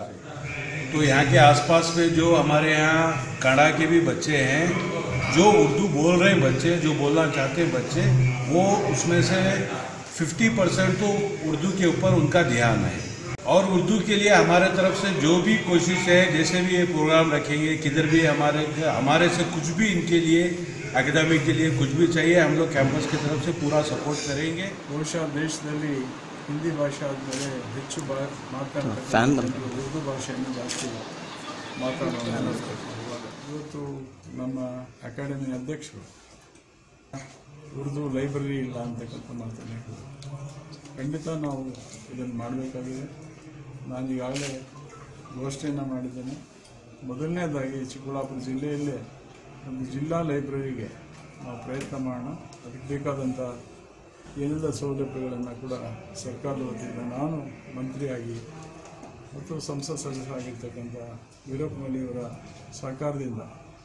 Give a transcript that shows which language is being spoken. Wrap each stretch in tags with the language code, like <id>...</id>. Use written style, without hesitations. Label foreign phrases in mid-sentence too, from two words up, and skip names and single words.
<hi>तो यहाँ के आसपास में जो हमारे यहाँ काड़ा के भी बच्चे हैं जो उर्दू बोल रहे बच्चे जो बोलना चाहते बच्चे वो उसमें से 50% तो उर्दू के ऊपर उनका ध्यान है और उर्दू के लिए हमारे तरफ से जो भी कोशिश है जैसे भी ये प्रोग्राम रखेंगे किधर भी हमारे से कुछ भी इनके लिए एकेडमिक के लिए कुछ भी चाहिए हम लोग कैंपस की तरफ से पूरा सपोर्ट करेंगे।</hi> <kn>ಬಹುಶಃ ದೇಶದಲ್ಲಿ ಹಿಂದಿ ಭಾಷೆ ಆದಮೇಲೆ ಹೆಚ್ಚು ಮಾತನಾಡ್ತಾರೆ ಉರ್ದು ಭಾಷೆಯನ್ನು ಜಾಸ್ತಿ ಮಾತನಾಡೋದು ಇವತ್ತು ನಮ್ಮ ಅಕಾಡೆಮಿ ಅಧ್ಯಕ್ಷರು ಉರ್ದು ಲೈಬ್ರರಿ ಇಲ್ಲ ಅಂತಕ್ಕಂಥ ಮಾತನ್ನು ಹೇಳಿದ್ರು ಖಂಡಿತ ನಾವು ಇದನ್ನು ಮಾಡಬೇಕಾಗಿದೆ ನಾನು ಈಗಾಗಲೇ ಘೋಷಣೆಯನ್ನು ಮಾಡಿದ್ದೇನೆ ಮೊದಲನೇದಾಗಿ ಚಿಕ್ಕಬಳ್ಳಾಪುರ ಜಿಲ್ಲೆಯಲ್ಲೇ ಒಂದು ಜಿಲ್ಲಾ ಲೈಬ್ರರಿಗೆ ನಾವು ಪ್ರಯತ್ನ ಮಾಡೋಣ ಅದಕ್ಕೆ ಬೇಕಾದಂಥ ಏನೆಲ್ಲ ಸೌಲಭ್ಯಗಳನ್ನು ಕೂಡ ಸರ್ಕಾರದ ವತಿಯಿಂದ ನಾನು ಮಂತ್ರಿಯಾಗಿ ಮತ್ತು ಸಂಸತ್ ಸದಸ್ಯರಾಗಿರ್ತಕ್ಕಂಥ ವೀರಪ್ಪ ಮೊಯ್ಲಿಯವರ ಸಹಕಾರದಿಂದ</kn>